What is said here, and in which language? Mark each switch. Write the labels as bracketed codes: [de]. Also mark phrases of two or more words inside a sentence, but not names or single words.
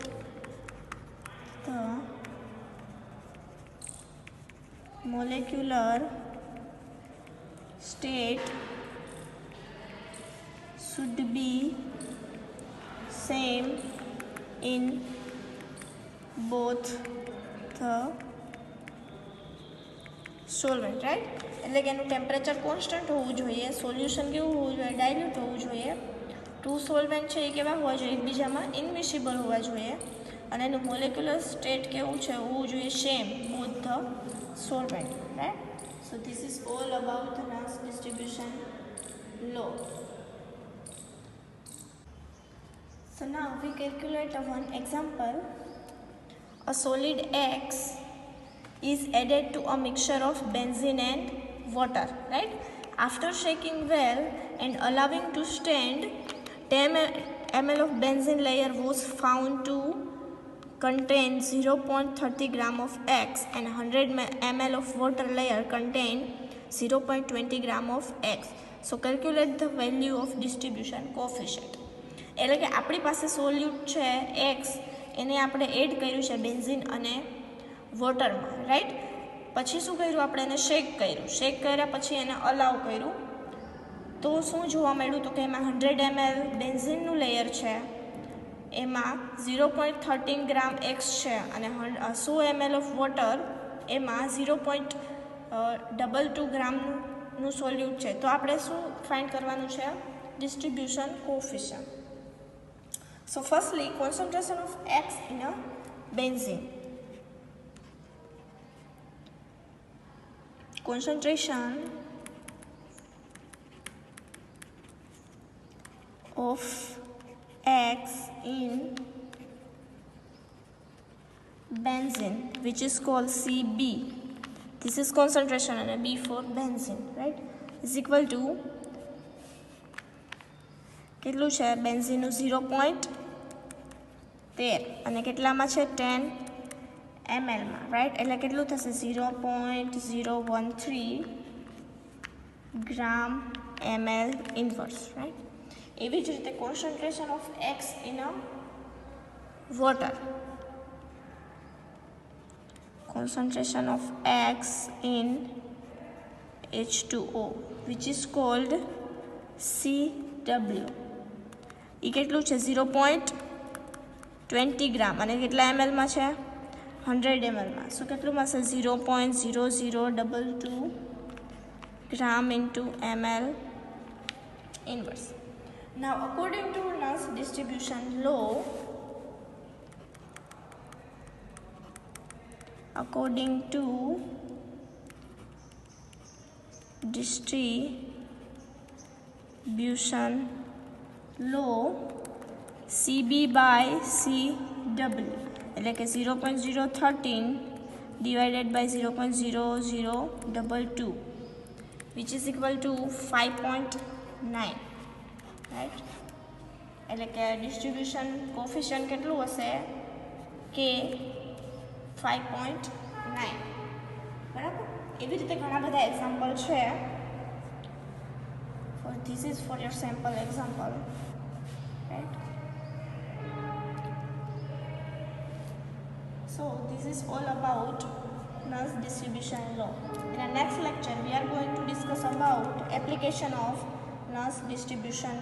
[en] The molecular state should be same in both the solvent, right? [gu] એટલે કે એનું [en] temperature constant [gu] હોવું જોઈએ, સોલ્યુશન કેવું હોવું જોઈએ? ડાયલ્યુટ હોવું જોઈએ. [en] two solvent [gu] છે એ કેવા હોવા જોઈએ? એકબીજામાં ઇનમિસિબલ હોવા જોઈએ, અને એનું [en] molecular state [gu] કેવું છે? હોવું જોઈએ [en] same both the solvent, right? So this is all about the Nernst distribution law. So now we calculate one example. A solid X is added to a mixture of benzene and water, right? After shaking well and allowing to stand, 10 ml of benzene layer was found to contain 0.30 gram of X, and 100 ml of water layer contain 0.20 gram of X. So calculate the value of distribution coefficient. [gu] એટલે કે આપણી પાસે સોલ્યુટ છે એક્સ, એને આપણે એડ કર્યું છે બેન્ઝીન અને વોટરમાં, રાઈટ? પછી શું કર્યું? આપણે એને શેક કર્યા પછી એને અલાવ કર્યું, તો શું જોવા મળ્યું? તો કે એમાં 100 ml બેન્ઝીનનું લેયર છે, એમાં 0.13 ગ્રામ એક્સ છે, અને [en] 100 ml of water [gu] એમાં 0.22 ગ્રામનું સોલ્યુટ છે. તો આપણે શું ફાઇન્ડ કરવાનું છે? [en] distribution coefficient. So firstly, concentration of X in a benzene. Concentration of X in benzene, which is called Cb. This is concentration and a B for benzene, right? Is equal to [gu] કેટલું છે? બેન્ઝીનનું 0.13 અને કેટલામાં છે? 10 mlમાં, રાઈટ? એટલે કેટલું થશે? [en] 0.013 gram ml inverse, right? [gu] એવી જ રીતે [en] concentration of X in a water. Concentration of X in H2O, which is called CW. [gu] એ કેટલું છે? 0.20 ગ્રામ, અને કેટલા mlમાં છે? 100 mlમાં. સો કેટલુંમાં છે? 0.0022 [en] gram into ml inverse. Now according to Nernst distribution law, according to distribution law, CB by CW [gu] એટલે કે [en] 0.013 divided by 0.0022, which is equal to 5.9, right? [gu] એટલે કે [en] distribution coefficient [gu] કેટલું હશે કે 5.9, બરાબર. એવી રીતે ઘણા બધા એક્ઝામ્પલ છે. [en] This is for your sample example, right? So this is all about Nernst distribution law. In the next lecture we are going to discuss about application of Nernst distribution law.